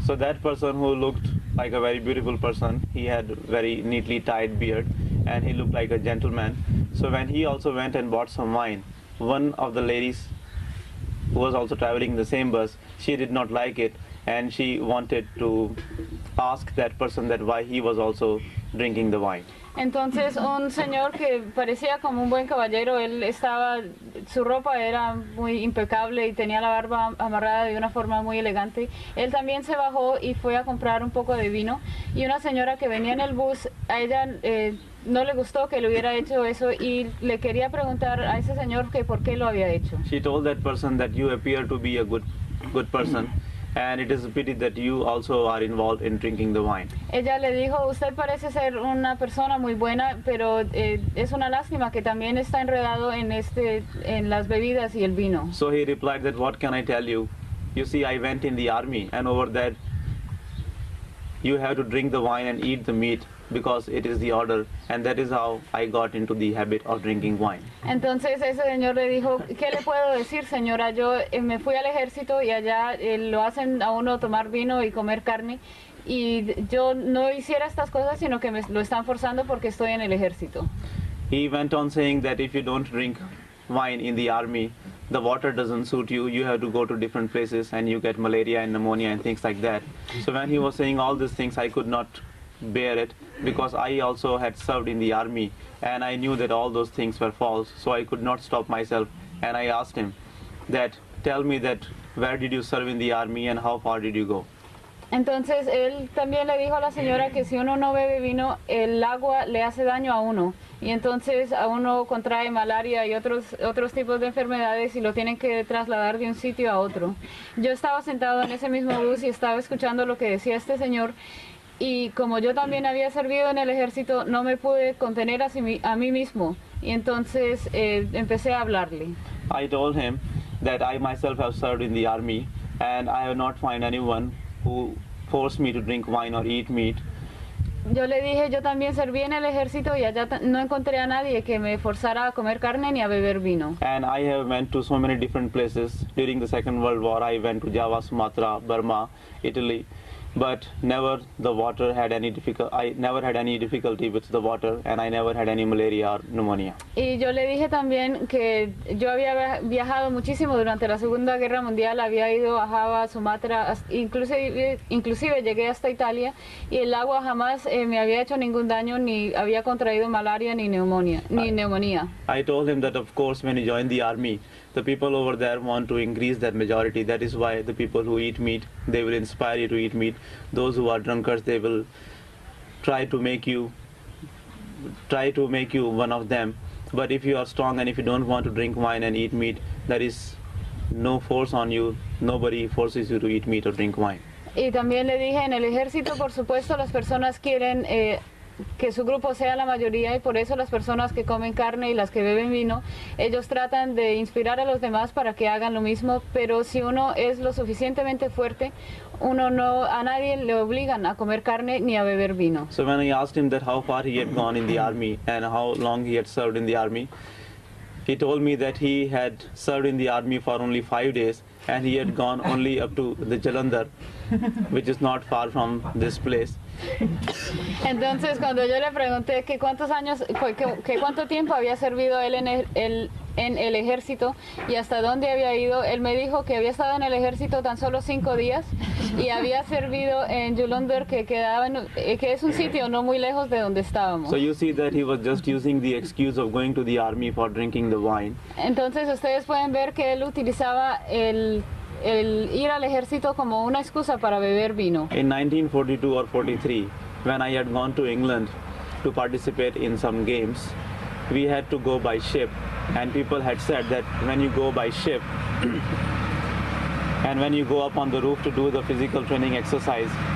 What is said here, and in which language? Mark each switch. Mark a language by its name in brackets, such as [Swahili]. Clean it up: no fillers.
[English] So that person who looked like a very beautiful person, he had very neatly tied beard, and he looked like a gentleman. So when he also went and bought some wine, one of the ladies who was also traveling in the same bus, she did not like it, and she wanted to ask that person that why he was also drinking the wine. [Spanish] Entonces un señor que parecía como un buen caballero, su ropa era muy impecable y tenía la barba amarrada de una forma muy elegante. Él también se bajó y fue a comprar un poco de vino, y una señora que venía en el bus, a ella no le gustó que le hubiera hecho eso y le quería preguntar a ese señor que por qué lo había hecho. [English] She told that person that you appear to be a good person, and it is a pity that you also are involved in drinking the wine. [Spanish] Ella le dijo, usted parece ser una persona muy buena, pero es una lástima que también está enredado en las bebidas y el vino. [English] So he replied that what can I tell you? You see, I went in the army, and over there you have to drink the wine and eat the meat, because it is the order, and that is how I got into the habit of drinking wine. [Spanish] Entonces ese señor le dijo, ¿qué le puedo decir, señora? Yo me fui al ejército y allá lo hacen a uno tomar vino y comer carne, y yo no hiciera estas cosas, sino que me lo están forzando porque estoy en el ejército. [English] He went on saying that if you don't drink wine in the army, the water doesn't suit you, you have to go to different places and you get malaria and pneumonia and things like that. So when he was saying all these things, I could not bear it, because I also had served in the army, and I knew that all those things were false, so I could not stop myself, and I asked him that, tell me that, where did you serve in the army and how far did you go? [Spanish] Entonces él también le dijo a la señora que si uno no bebe vino, el agua le hace daño a uno, y entonces a uno contrae malaria y otros tipos de enfermedades y lo tienen que trasladar de un sitio a otro. Yo estaba sentado en ese mismo bus y estaba escuchando lo que decía este señor, y como yo también había servido en el ejército, no me pude contener a mí mismo, y entonces empecé a hablarle. [English] I told him that I myself have served in the army, and I have not found anyone who forced me to drink wine or eat meat. [Spanish] Yo le dije, yo también serví en el ejército y allá no encontré a nadie que me forzara a comer carne ni a beber vino. [English] And I have went to so many different places. During the Second World War, I went to Java, Sumatra, Burma, Italy. But never the water had any I never had any difficulty with the water, and I never had any malaria or pneumonia. [Spanish] Y yo le dije también que yo había viajado muchísimo durante la Segunda Guerra Mundial, había ido a Java, Sumatra, inclusive llegué hasta Italia, y el agua jamás me había hecho ningún daño, ni había contraído malaria ni neumonía. [English] I told him that of course when you join the army, the people over there want to increase their majority. That is why the people who eat meat, they will inspire you to eat meat. Those who are drunkards, they will try to make you one of them. But if you are strong and if you don't want to drink wine and eat meat, there is no force on you. Nobody forces you to eat meat or drink wine. [Spanish] Y también le dije, en el ejército, por supuesto, las personas quieren que su grupo sea la mayoría y por eso las personas que comen carne y las que beben vino, ellos tratan de inspirar a los demás para que hagan lo mismo, pero si uno es lo suficientemente fuerte, uno no, a nadie le obligan a comer carne ni a beber vino. [English] So when I asked him that how far he had gone in the army and how long he had served in the army, he told me that he had served in the army for only 5 days and he had gone only up to the Jalandhar, which is not far from this place. [Spanish] Entonces, cuando yo le pregunté que cuántos años, que cuánto tiempo había servido él en el ejército y hasta dónde había ido, él me dijo que había estado en el ejército tan solo 5 días y había servido en Jalandhar, que es un sitio no muy lejos de donde estábamos. [English] So you see that he was just using the excuse of going to the army for drinking the wine. [Spanish] Entonces, ustedes pueden ver que él utilizaba el ir al ejército como una excusa para beber vino. [English] In 1942 or 43, when I had gone to England to participate in some games, we had to go by ship, and people had said that when you go by ship and when you go up on the roof to do the physical training exercise